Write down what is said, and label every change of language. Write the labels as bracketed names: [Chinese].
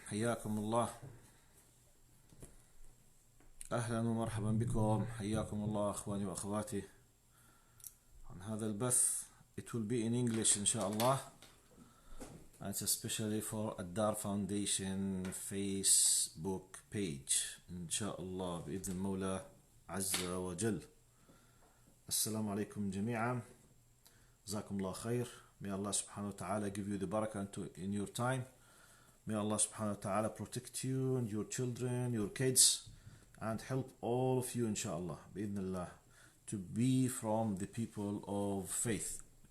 [Arabic] حياكم الله، أهلا ومرحبا بكم. حياكم الله أخواني وأخواتي عن هذا البث. [English] It will be in English إن شاء الله, and it's especially for الدار Foundation Facebook page إن شاء الله بإذن المولى عز وجل. [Arabic] السلام عليكم جميعا، جزاكم الله خير. [English] May Allah subhanahu wa ta'ala give you the barakah in your time. May Allah subhanahu wa ta'ala protect you and your children, your kids, and help all of you inshallah bi'idhnillah to be from the people of faith.